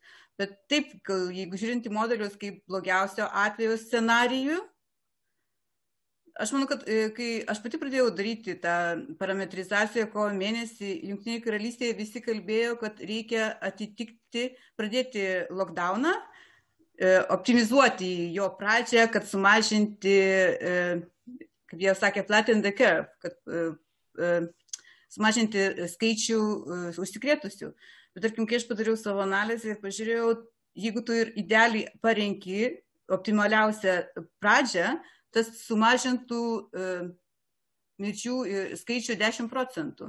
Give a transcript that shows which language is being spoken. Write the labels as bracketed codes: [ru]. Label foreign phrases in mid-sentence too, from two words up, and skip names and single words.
[lt] Bet taip, jeigu žiūrinti modelius kaip blogiausio atveju scenarijų, aš manau, kad kai aš pati pradėjau daryti tą parametrizaciją kovo mėnesį, Jungtinėje karalystėje visi kalbėjo, kad reikia pradėti lockdowną, optimizuoti jo pradžią, kad sumažinti kaip jie sakė, [en] flatten the curve, [lt] kad sumažinti skaičių užsikrėtusių. Bet tarkim, kai aš padariau savo analizę ir pažiūrėjau, jeigu tu ir idealiai parenki optimaliausią pradžią, tas sumažintų mirčių skaičių 10%.